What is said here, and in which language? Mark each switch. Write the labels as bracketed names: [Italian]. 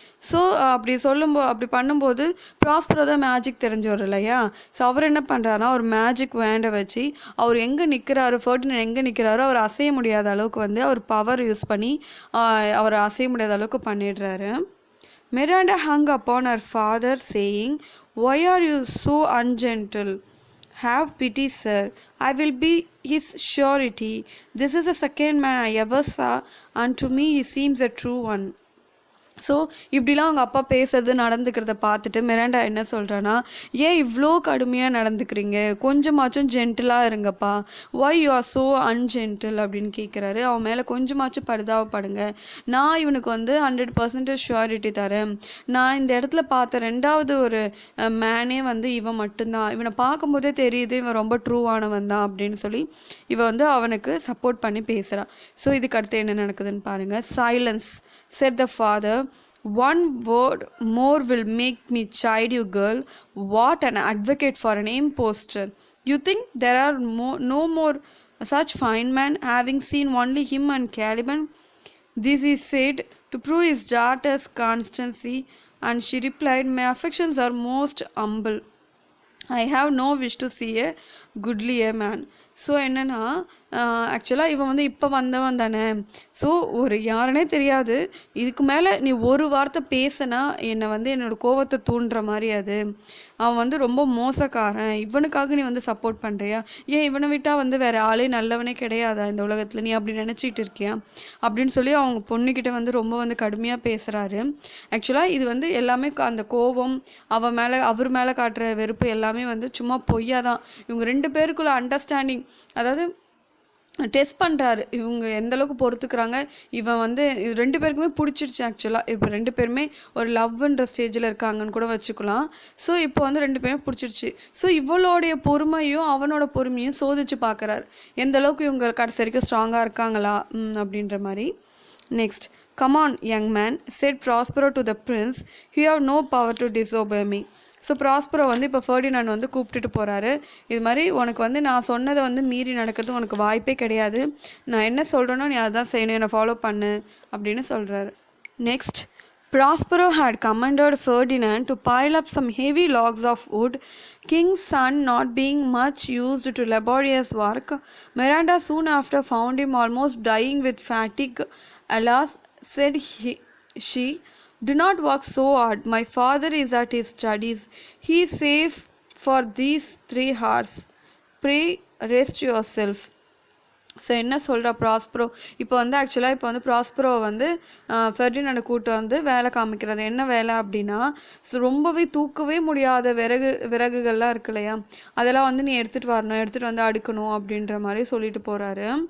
[Tamil] So அப்படி பண்ணும்போது Prospero தான் மேஜிக் தெரிஞ்சவர் இல்லையா. ஸோ அவர் என்ன பண்ணுறாருனா, ஒரு மேஜிக் வேண்டை வச்சு அவர் எங்கே நிற்கிறாரோ, ஃபெர்டினண்ட் எங்கே நிற்கிறாரோ அவர் அசைய முடியாத அளவுக்கு வந்து அவர் பவர் யூஸ் பண்ணி அவர் அசைய முடியாத அளவுக்கு பண்ணிடுறாரு. [English] Miranda hung upon her father, saying, "Why are you so ungentle? Have pity, sir. I will be his surety. This is the second man I ever saw, and to me he seems a true one." [Tamil] So இப்படிலாம் அவங்க அப்பா பேசுறது நடந்துக்கிறத பார்த்துட்டு Miranda என்ன சொல்கிறான்னா, ஏன் இவ்வளோ கடுமையாக நடந்துக்கிறீங்க, கொஞ்சமாச்சும் ஜென்டிலாக இருங்கப்பா, [English] why you are so ungentle [Tamil] அப்படின்னு கேட்குறாரு. அவன் மேலே கொஞ்சமாச்சும் பரிதாபப்படுங்க, நான் இவனுக்கு வந்து 100% ஷுவாரிட்டி தரேன், நான் இந்த இடத்துல பார்த்த ரெண்டாவது ஒரு மேனே வந்து இவன் மட்டும்தான், இவனை பார்க்கும்போதே தெரியுது இவன் ரொம்ப ட்ரூவானவன் தான் அப்படின்னு சொல்லி இவன் வந்து அவனுக்கு சப்போர்ட் பண்ணி பேசுகிறான். ஸோ இதுக்கு அடுத்து என்ன நடக்குதுன்னு பாருங்கள். [English] "Silence," said the father, One word more will make me chide you, girl. What an advocate for an impostor. You think there are no more such fine men, having seen only him and Caliban? This is said to prove his daughter's constancy, and she replied, my affections are most humble. I have no wish to see a goodlier man. [Tamil] So என்னென்னா ஆக்சுவலாக இவன் வந்து இப்போ வந்தவன் தானே, so ஒரு யாருனே தெரியாது, இதுக்கு மேலே நீ ஒரு வார்த்தை பேசினா என்னை வந்து என்னோடய கோவத்தை தூண்டுற மாதிரி அது, அவன் வந்து ரொம்ப மோசக்காரன், இவனுக்காக நீ வந்து சப்போர்ட் பண்ணுறியா, ஏன் இவனை விட்டால் வந்து வேறு ஆளே நல்லவனே கிடையாதா இந்த உலகத்தில், நீ அப்படி நினச்சிக்கிட்டு இருக்கியா அப்படின்னு சொல்லி அவங்க பொண்ணுக்கிட்ட வந்து ரொம்ப வந்து கடுமையாக பேசுகிறாரு. ஆக்சுவலாக இது வந்து எல்லாமே அந்த கோவம் அவர் மேலே காட்டுற வெறுப்பு எல்லாமே வந்து சும்மா பொய்யா தான். இவங்க ரெண்டு பேருக்குள்ள அண்டர்ஸ்டாண்டிங், அதாவது டெஸ்ட் பண்ணுறாரு இவங்க எந்தளவுக்கு பொறுத்துக்கிறாங்க. இவன் வந்து ரெண்டு பேருக்குமே பிடிச்சிருச்சு ஆக்சுவலாக. இப்போ ரெண்டு பேருமே ஒரு லவ்ன்ற ஸ்டேஜில் இருக்காங்கன்னு கூட வச்சுக்கலாம். ஸோ இப்போ வந்து ரெண்டு பேருமே பிடிச்சிருச்சு. ஸோ இவளோடைய பொறுமையும் அவனோட பொறுமையும் சோதிச்சு பார்க்குறாரு, எந்த அளவுக்கு இவங்க கடைசி வரைக்கும் ஸ்ட்ராங்காக இருக்காங்களா அப்படின்ற மாதிரி. [English] Next, come on young man, said Prospero to the prince, you have no power to disobey me. [Tamil] So Prospero வந்து இப்போ ஃபர்டினாண்ட் வந்து கூப்பிட்டுட்டு போகிறாரு. இது மாதிரி உனக்கு வந்து நான் சொன்னதை வந்து மீறி நடக்கிறது உனக்கு வாய்ப்பே கிடையாது, நான் என்ன சொல்கிறேனோ நீ அதான் செய்யணும், என்னை ஃபாலோ பண்ணு அப்படின்னு சொல்கிறாரு. [English] Next, Prospero had commanded Ferdinand to pile up some heavy logs of wood. King's son not being much used to laborious work, Miranda soon after found him almost dying with fatigue. Alas, said she, do not work so hard. My father is at his studies. He is safe for these 3 hours. Pray rest yourself. [Tamil] So என்ன சொல்கிறா Prospero, இப்போ வந்து ஆக்சுவலாக இப்போ வந்து Prospero வந்து ஃபெர்டினாண்டை கூட்டு வந்து வேலை காமிக்கிறாரு. என்ன வேலை அப்படின்னா, ஸோ ரொம்பவே தூக்கவே முடியாத விறகுகள்லாம் இருக்கு இல்லையா, அதெல்லாம் வந்து நீ எடுத்துகிட்டு வரணும், எடுத்துகிட்டு வந்து அடுக்கணும் அப்படின்ற மாதிரி சொல்லிட்டு போகிறாரு.